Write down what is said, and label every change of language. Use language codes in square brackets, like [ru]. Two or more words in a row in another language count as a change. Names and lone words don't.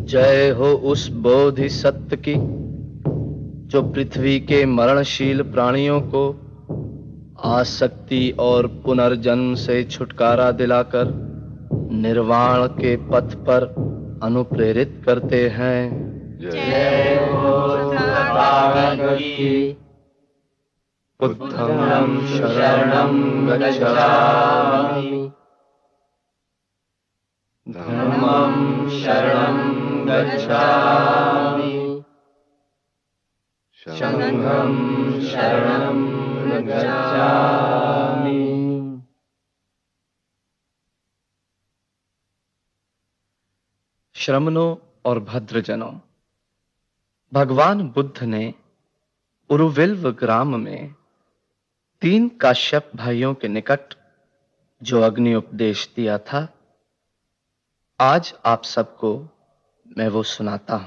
[hi] जय हो उस बोधि सत्य की जो पृथ्वी के मरणशील प्राणियों को आसक्ति और पुनर्जन्म से छुटकारा दिलाकर निर्वाण के पथ पर अनुप्रेरित करते हैं। जय हो तथागत की। [pi] बुद्धं शरणं गच्छामि, धम्मं शरणं गच्छामि, संघं शरणं गच्छामि। [hi] श्रमणों और भद्रजनों, भगवान बुद्ध ने उरुविल्व ग्राम में 3 काश्यप भाइयों के निकट जो अग्नि उपदेश दिया था, आज आप सबको मैं वो सुनाता हूं।